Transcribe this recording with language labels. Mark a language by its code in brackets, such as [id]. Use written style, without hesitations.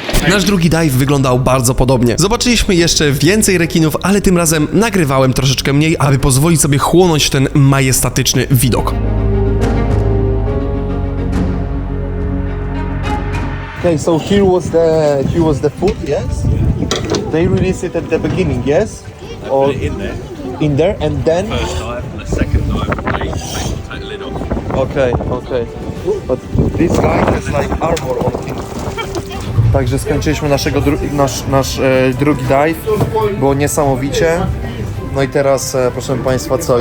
[pl] Nasz drugi dive wyglądał bardzo podobnie. Zobaczyliśmy jeszcze więcej rekinów, ale tym razem nagrywałem troszeczkę mniej, aby pozwolić sobie chłonąć ten majestatyczny widok. [en] Okay, so here was the food, yes? They released it at the beginning, yes? Or in there, and then First dive and the second dive, they take the lid off. okay. But this guy has like armor on him. [pl] Także skończyliśmy nasz drugi dive. Było niesamowicie. No i teraz, proszę Państwa, co?